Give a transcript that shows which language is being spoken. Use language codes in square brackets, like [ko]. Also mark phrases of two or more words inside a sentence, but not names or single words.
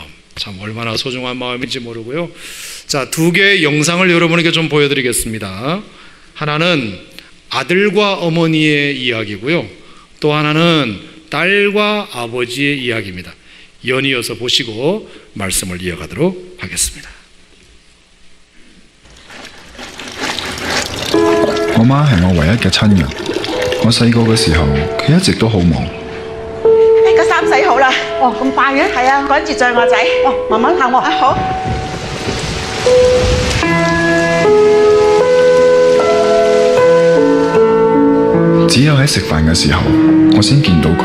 [ko] 참 얼마나 소중한 마음인지 모르고요. 자, 두 개의 영상을 여러분에게 좀 보여드리겠습니다. 하나는 아들과 어머니의 이야기고요. 또 하나는 딸과 아버지의 이야기입니다. 연이어서 보시고 말씀을 이어가도록 하겠습니다. [yue] 我媽係我唯一嘅親人。我細個嘅時候，佢一直都好忙。個衫洗好啦。哦，咁快嘅？係啊，趕住載我仔。哦，慢慢行喎。啊，好。只有喺食飯嘅時候，我先見到佢。